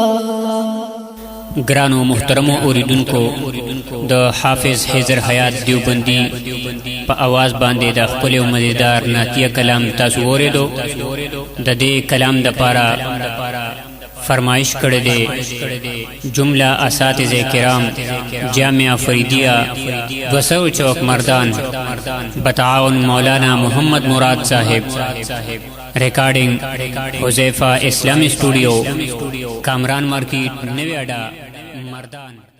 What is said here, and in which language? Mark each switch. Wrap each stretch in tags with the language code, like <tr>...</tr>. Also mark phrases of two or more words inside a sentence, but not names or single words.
<ps>گرانو محترمو اوریدونکو د حافظ حیدر حیات دیوبندی په आवाज باندې د خپل مزیدار نعتیه کلام تاسو اوریدو د دې کلام د پاره فرمایش کړی دی جمله اساتذه کرام جامعہ فریدیہ 200 چوک مردان بتعاون مولانا محمد مراد صاحب ریکارڈنگ حذیفہ اسلامی اسٹوڈیو کامران مارکیٹ نوی اڈا مردان</ps>